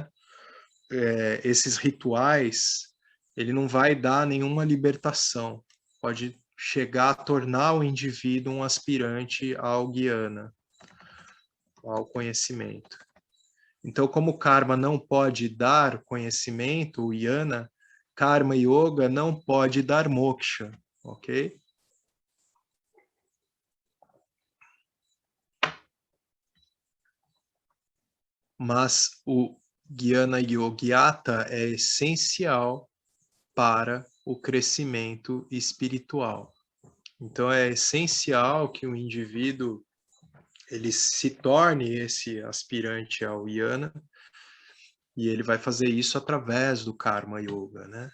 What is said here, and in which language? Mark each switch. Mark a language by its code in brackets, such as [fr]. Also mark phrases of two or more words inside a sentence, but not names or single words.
[pt] Esses rituais, ele não vai dar nenhuma libertação. Pode chegar a tornar o indivíduo um aspirante ao jnana, ao conhecimento. Então, como o karma não pode dar conhecimento, o jnana, [sa] karma yoga [pt] não pode dar moksha, ok? Mas o [sa] jnana yogyata [pt] é essencial para o crescimento espiritual. Então, é essencial que o indivíduo ele se torne esse aspirante ao jnana, e ele vai fazer isso através do [sa] karma yoga, [pt] né?